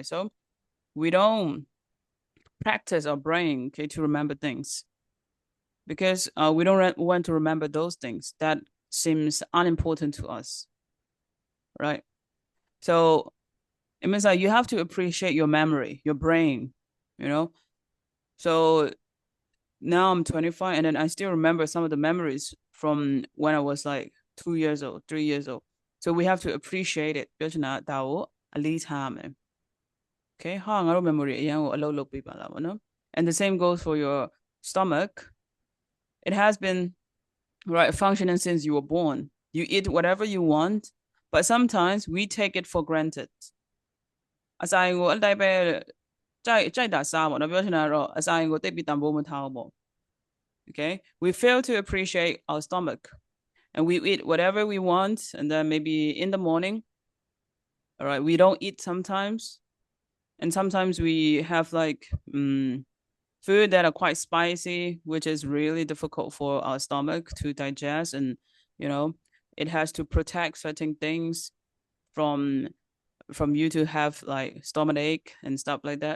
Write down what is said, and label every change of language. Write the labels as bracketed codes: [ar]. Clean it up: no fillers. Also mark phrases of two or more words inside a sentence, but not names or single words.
[en] so we don't practice our brain okay to remember things because we don't want to remember those things that seems unimportant to us right so it means like you have to appreciate your memory your brain you know so now I'm 25 and then I still remember some of the memories from when I was like 2 years old 3 years old so we have to appreciate it [my] ပြောချင်တာဒါကိုအလေးထားမယ် okay ဟာငါတို့ memory အရင်ကိုအလုပ် လုပ်ပေးပါလားဗောနော် [en] and the same goes for your stomach it has been right functioning since you were born you eat whatever you want but sometimes we take it for granted [my] အစာကိုအတိုင်းပဲကြိုက်တာစားပေါ့နော်ပြောချင်တာကတော့အစာရင်ကိုတိတ်ပြီးတန်ဖိုးမထားဘူးပေါ့ okay [en] we fail to appreciate our stomach and we eat whatever we want and then maybe in the morning all right we don't eat sometimes and sometimes we have like food that are quite spicy which is really difficult for our stomach to digest and you know it has to protect certain things from you to have like stomach ache and stuff like that.